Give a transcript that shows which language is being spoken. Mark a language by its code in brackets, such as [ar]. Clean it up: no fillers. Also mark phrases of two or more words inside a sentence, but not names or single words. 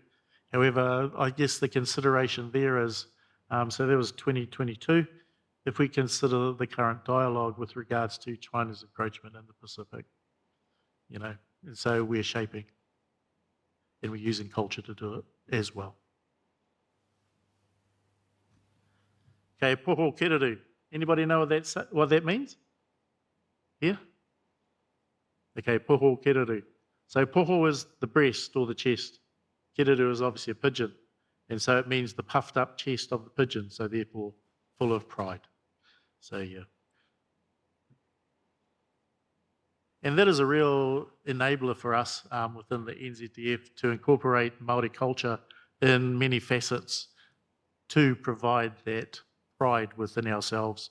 [en] However, I guess the consideration there is, so that was 2022. If we consider the current dialogue with regards to China's encroachment in the Pacific, and so we're shaping and we're using culture to do it as well. [mi] Okay, poho kereru. [en] Anybody know what that means? Here? [mi] Okay, poho kereru. [en] So poho is the breast or the chest. Kereru is obviously a pigeon. And so it means the puffed up chest of the pigeon, so therefore full of pride. So yeah. And that is a real enabler for us within the NZDF to incorporate Māori culture in many facets to provide that pride within ourselves.